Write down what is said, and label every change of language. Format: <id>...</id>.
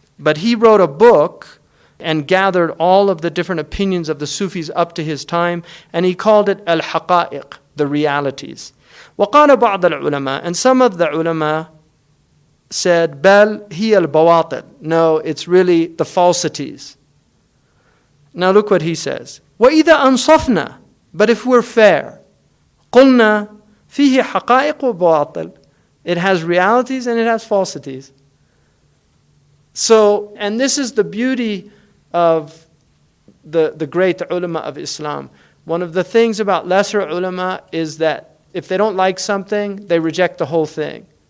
<en>But he wrote a book and gathered all of the different opinions of the Sufis up to his time, and he called it al-haqa'iq, the realities.</en> <ar>وقال بعض العلماء,</ar> <en>and some of the ulama said,</en> <ar>بل هي البواطل.</ar> <en>No, it's really the falsities. Now look what he says.</en> <ar>وإذا أنصفنا,</ar> <en>but if we're fair,</en> <ar>قلنا فيه حقائق وبواطل.</ar> <en>It has realities and it has falsities. So, and this is the beauty of the great ulama of Islam. One of the things about lesser ulama is that if they don't like something, they reject the whole thing.</en>